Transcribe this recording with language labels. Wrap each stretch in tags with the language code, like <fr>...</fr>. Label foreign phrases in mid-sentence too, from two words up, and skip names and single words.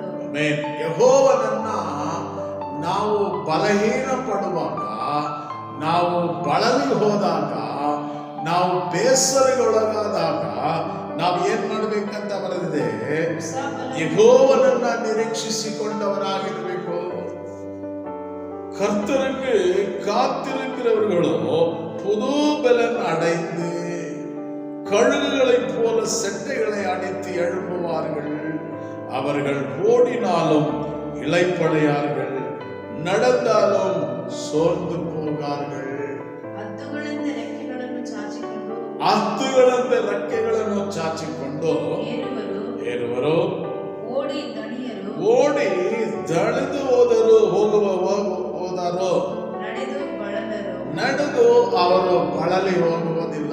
<kn>ಯೆಹೋವನನ್ನ ನಾವು ಬಲಹೀನ ಪಡುವಾಗ, ನಾವು ಬಳಲಿ ಹೋದಾಗ, ನಾವು ಬೇಸರಗೊಳಗಾದಾಗ ನಾವು ಏನ್ ಮಾಡ್ಬೇಕಂತ ಬರೆದಿದೆ. ಯೆಹೋವನನ್ನ ನಿರೀಕ್ಷಿಸಿಕೊಂಡವರಾಗಿರಬೇಕು.</kn> <ta>கர்த்தருக்கு காத்திருக்கிறவர்களோ புது பலன் அடைந்து கழுகுகளைப் போல செட்டைகளை அடித்து எழும்புவார்கள். அவர்கள் ஓடினாலும் இளைப்படையார்கள், நடந்தாலும் சோர்ந்து போகார்கள்.</ta> <kn>ಹತ್ತುಗಳಂತೆ ರೆಕ್ಕೆಗಳನ್ನು ಚಾಚಿಕೊಂಡು ಏರುವರು, ಓಡಿ ದಣಿದು ಹೋದಾರೋ ನಡೆದು ಅವರು ಬಳಲಿ ಹೋಗುವುದಿಲ್ಲ.</kn>